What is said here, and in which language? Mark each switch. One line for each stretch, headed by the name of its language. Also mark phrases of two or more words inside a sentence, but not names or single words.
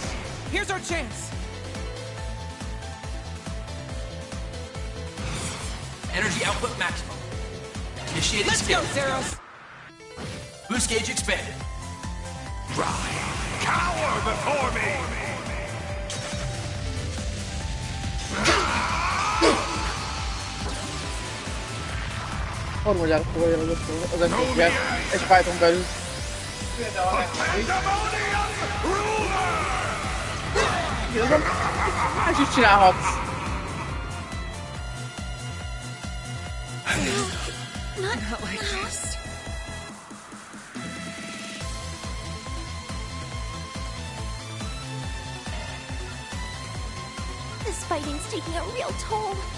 English: Here's our chance. Energy output maximum. Initiating Let's skill. go, Zeros. Boost gauge expanded. Cower before me.
Hungarian: Harmadjára fogja az esélyt egy fighton belül. Igazán, más is csinálhatsz.
English: Not like this. This fighting's taking a real toll.